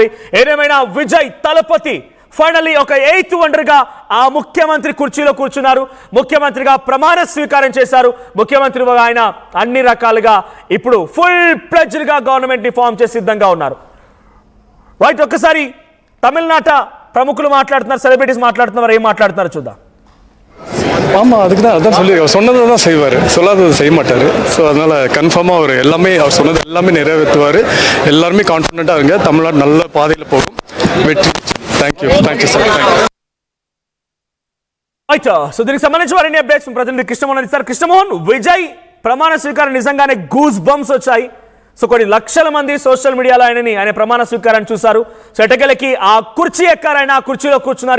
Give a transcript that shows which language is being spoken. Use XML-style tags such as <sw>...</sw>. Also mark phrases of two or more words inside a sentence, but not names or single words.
<te>ఏదేమైనా విజయ్ తలపతి ఫైనల్లీ ఒక 8th వండర్గా ఆ ముఖ్యమంత్రి కుర్చీలో కూర్చున్నారు. ముఖ్యమంత్రిగా ప్రమాణ స్వీకారం చేశారు. ముఖ్యమంత్రిగా ఆయన అన్ని రకాలుగా ఇప్పుడు</te> <en>full pledged</en> <te>గవర్నమెంట్ని ఫామ్ చేసి సిద్ధంగా ఉన్నారు. రైట్, ఒక్కసారి తమిళనాట ప్రముఖులు మాట్లాడుతున్నారు, సెలబ్రిటీస్ మాట్లాడుతున్నారు, ఏం మాట్లాడుతున్నారు చూద్దాం.</te> <ta>ஆமாம், அதுக்கு தான் அதான் சொல்லி சொன்னதை தான் செய்வார், சொல்லாதது செய்ய மாட்டார். ஸோ அதனால் கன்ஃபார்மாக அவர் எல்லாமே, அவர் சொன்னது எல்லாமே நிறைவேற்றுவார். எல்லாருமே கான்ஃபிடென்ட்டாக இருங்க, தமிழ்நாடு நல்ல பாதையில் போகும், வெற்றி.</ta> <en>thank you sir.</en> <te>రైట్, సో దీనికి సంబంధించి వారిని అప్డేట్స్ ప్రతినిధి కృష్ణమోహన్ ఇస్తారు. కృష్ణమోహన్, విజయ్ ప్రమాణ స్వీకారం నిజంగానే</te> <en>goose bumps</en> <te>వచ్చాయి. సో కొన్ని లక్షల మంది</te> <en>social media</en> <te>ఆయన ప్రమాణ స్వీకారాన్ని చూశారు. సో ఎటకెలకి ఆ కుర్చీ ఎక్కారైనా, ఆ కుర్చీలో కూర్చున్నారు.</te>